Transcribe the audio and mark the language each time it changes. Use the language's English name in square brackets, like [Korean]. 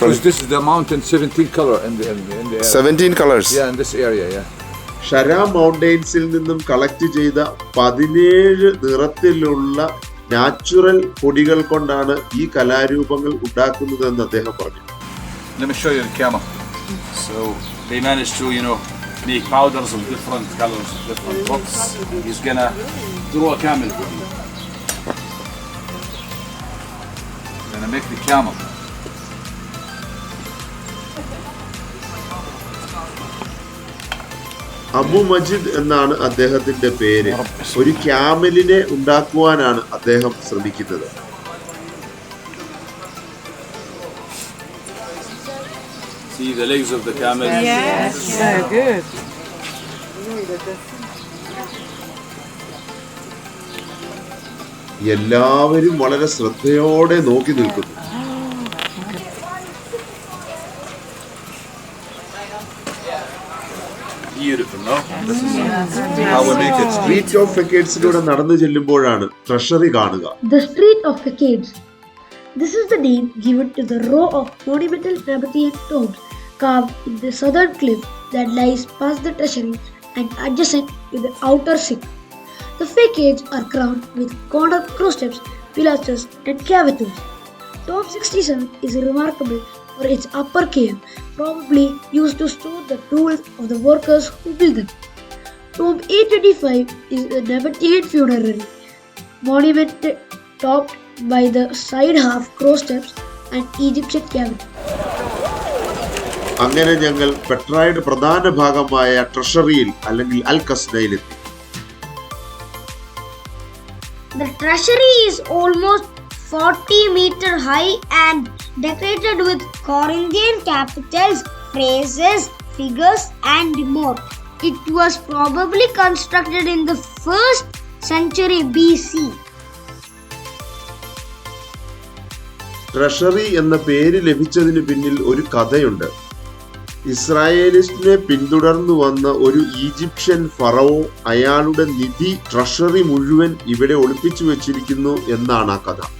[English] Because this is the mountain, 17 color in the area. 17 colors. Yeah, in this area, yeah. [Malayalam] ഷര മൗണ്ടെയിൻസിൽ നിന്നും collect ചെയ്ത 17 നിറത്തിലുള്ള natural പൊടികൾ കൊണ്ടാണ് ഈ കലാരൂപങ്ങൾ ഉണ്ടാക്കുന്നതെന്ന് അദ്ദേഹം പറഞ്ഞു. [English] Let me show you the camel. So they managed to, make powders of different colors, different books. He's gonna draw a camel for you. Gonna make the camel. [Malayalam] Abu Majid എന്നാണ് അദ്ദേഹത്തിന്റെ പേര്. ഒരു ക്യാമലിനെ ഉണ്ടാക്കുവാനാണ് അദ്ദേഹം ശ്രമിക്കുന്നത്. [English] See the legs of the camel? Yes, so good. [Malayalam] എല്ലാവരും വളരെ ശ്രദ്ധയോടെ നോക്കി നിൽക്കുന്നു. [English] Beautiful, no? This is How we make it. [Malayalam] Street of ഫെക്കേഡ്സിലൂടെ നടന്നു ചെല്ലുമ്പോഴാണ് ട്രഷറി കാണുക. [English] The Street of Facades. This is the name given to the row of monumental Nabatean tombs carved in the southern cliff that lies past the treasury and adjacent to the outer city. The facades are crowned with corner cross-steps, pilasters, and cavatures. Tomb 67 is remarkable for its upper cave, probably used to store the tools of the workers who built them. Tomb 825 is a Nabatean funerary monument topped by the side half cross steps and Egyptian cavity. [Malayalam] അങ്ങനെ ഞങ്ങൾ പെട്രയുടെ പ്രധാന ഭാഗമായ ട്രഷറിയിൽ അല്ലെങ്കിൽ അൽ ഖസ്നയിലെത്തി. [English] The treasury is almost 40 meter high and decorated with Corinthian capitals, phrases, figures and more. It was probably constructed in the 1st century BC. [Malayalam] Treasury എന്ന പേര് ലഭിച്ചതിന് പിന്നിൽ ഒരു കഥയുണ്ട്. ഇസ്രായേലിസ്റ്റിനെ പിന്തുടർന്നു വന്ന ഒരു ഈജിപ്ഷ്യൻ ഫറവോ അയാളുടെ നിധി ട്രഷറി മുഴുവൻ ഇവിടെ ഒളിപ്പിച്ചു വെച്ചിരിക്കുന്നു എന്നാണ് ആ കഥ.